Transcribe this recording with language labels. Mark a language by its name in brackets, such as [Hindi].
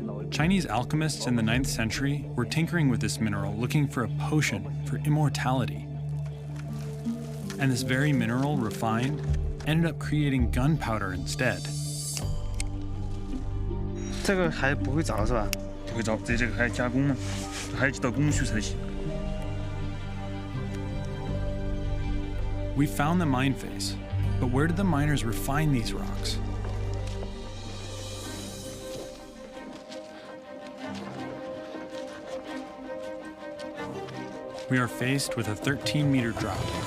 [English] Chinese alchemists in the 9th century were tinkering with this mineral, looking for a potion for immortality. And this very mineral, refined, ended up creating gunpowder instead. [Chinese] 这个还不会着是吧？不会着，这个还要加工呢，还有几道工序才行。 [English] We found the mine face, but where did the miners refine these rocks? We are faced with a 13-meter drop.